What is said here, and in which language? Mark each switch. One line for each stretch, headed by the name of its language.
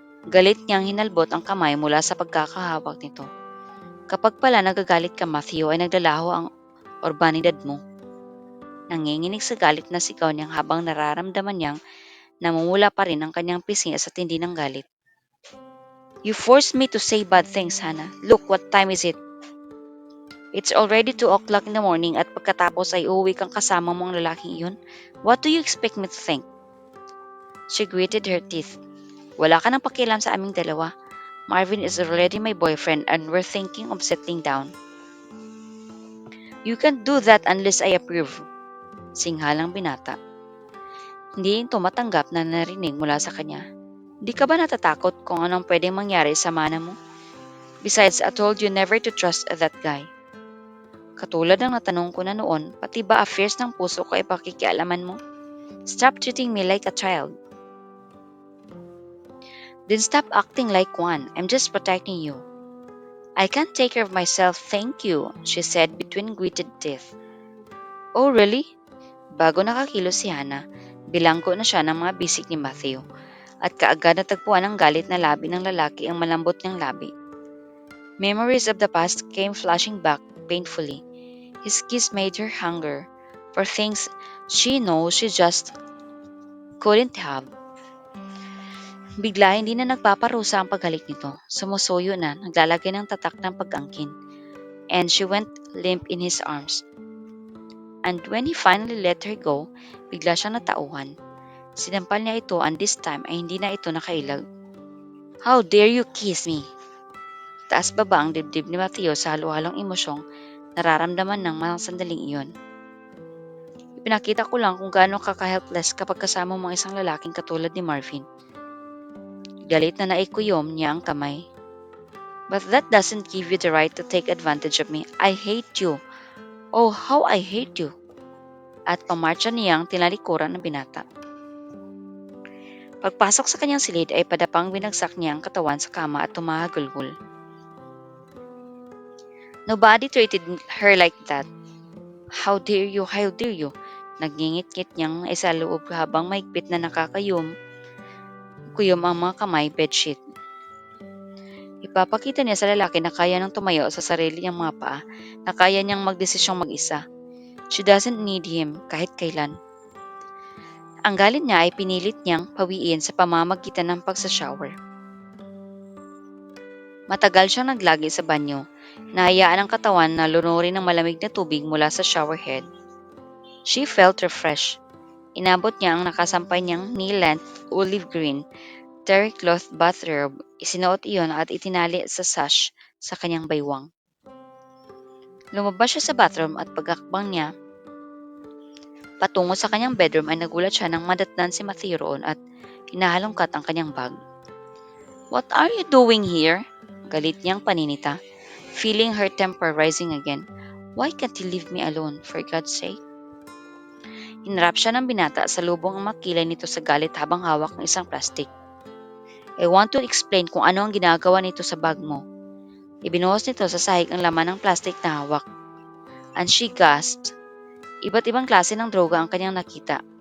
Filipino: Galit niyang hinalbot ang kamay mula sa pagkakahawak nito. Kapag pala nagagalit ka, Matthew, ay naglalaho ang urbanidad mo. Nanginginig sa galit na sigaw niyang habang nararamdaman niyang namumula pa rin ang kanyang pisngi sa tindi ng galit.
English: You forced me to say bad things, Hannah. Look, what time is it? It's already 2 o'clock in the morning
Filipino: at pagkatapos ay uuwi kang kasama mo ang lalaking iyon.
English: What do you expect me to think? She gritted her teeth.
Filipino: Wala ka nang pakialam sa aming dalawa.
English: Marvin is already my boyfriend and we're thinking of settling down. You can't do that unless I approve.
Filipino: Singhalang binata. Hindi ito matanggap na narinig mula sa kanya. Di ka ba natatakot kung anong pwedeng mangyari sa mana mo?
English: Besides, I told you never to trust that guy.
Filipino: Katulad ng natanong ko na noon, pati ba affairs ng puso ko ay pakikialaman mo?
English: Stop treating me like a child. Then stop acting like one. I'm just protecting you. I can't take care of myself, thank you, she said between gritted teeth. Oh, really?
Filipino: Bago nakakilos si Hannah, bilanggo na siya ng mga bisig ni Matthew at kaagad natagpuan ng galit na labi ng lalaki ang malambot niyang labi.
English: Memories of the past came flashing back painfully. His kiss made her hunger for things she knows she just couldn't have.
Filipino: Bigla hindi na nagpaparusa ang paghalik nito. Sumusuyo na, naglalagay ng tatak ng pag-angkin.
English: And she went limp in his arms. And when he finally let her go,
Filipino: bigla siyang natauhan. Sinampal niya ito
English: and this time
Filipino: ay hindi na ito nakailag.
English: How dare you kiss me?
Filipino: Taas baba ang dibdib ni Mateo sa halo-halong emosyong nararamdaman ng mga sandaling iyon. Ipinakita ko lang kung gaano kaka-helpless kapag kasama mo ang isang lalaking katulad ni Marvin. Galit na naikuyom niya ang kamay.
English: But that doesn't give you the right to take advantage of me. I hate you. Oh, how I hate you.
Filipino: At pamarcha niyang tinalikuran ng binata. Pagpasok sa kanyang silid ay padapang binagsak niya ang katawan sa kama at tumahagulgul.
English: Nobody treated her like that. How dare you, how dare you.
Filipino: Nagngingit-ngit niyang isa loob habang maigpit na kuyom ang mga kamay bedsheet. Ipapakita niya sa lalaki na kaya nang tumayo sa sarili niyang mga paa, na kaya niyang magdesisyong mag-isa.
English: She doesn't need him
Filipino: kahit kailan. Ang galit niya ay pinilit niyang pawiin sa pamamagitan ng pagsashower. Matagal siyang naglagi sa banyo, nahayaan ang katawan na lunurin ng malamig na tubig mula sa shower head.
English: She felt refreshed.
Filipino: Inabot niya ang nakasampay niyang
English: knee-length olive green terry cloth bathrobe,
Filipino: isinuot iyon at itinali sa sash sa kanyang baywang. Lumabas siya sa bathroom at pagkakbang niya patungo sa kanyang bedroom ay nagulat siya nang madatnan si Matthew roon at hinahalongkat ang kanyang bag.
English: What are you doing here?
Filipino: Galit niyang paninita,
English: feeling her temper rising again. Why can't you leave me alone, for God's sake?
Filipino: Hinarap siya ng binata sa lubong ang makilay nito sa galit habang hawak ng isang plastic.
English: I want to explain
Filipino: kung ano ang ginagawa nito sa bag mo. Ibinuhos nito sa sahig ang laman ng plastic na hawak.
English: And she gasped.
Filipino: Iba't ibang klase ng droga ang kanyang nakita.